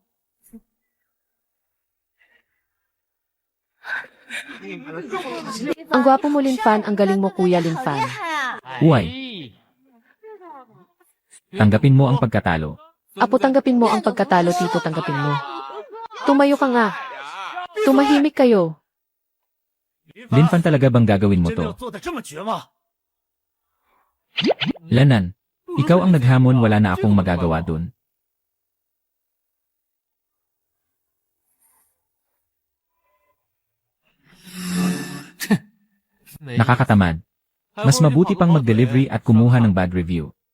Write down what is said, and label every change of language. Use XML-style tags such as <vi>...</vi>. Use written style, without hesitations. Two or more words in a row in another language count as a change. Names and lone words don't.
<tl>Ang gwapo mo, Linfan, ang galing mo, Kuya Linfan. Uway. Tanggapin mo ang pagkatalo. Apo, tanggapin mo ang pagkatalo, Tito, tanggapin mo. Tumayo ka nga. Tumahimik kayo. Linfan, talaga bang gagawin mo</tl> <zh>真的</zh> <tl>to?</tl> <zh>做的这么绝吗？</zh> <tl>Lanan, ikaw ang naghamon, wala na akong magagawa dun. Nakakatamad. Mas mabuti pang mag-delivery at kumuha ng bad review.</tl>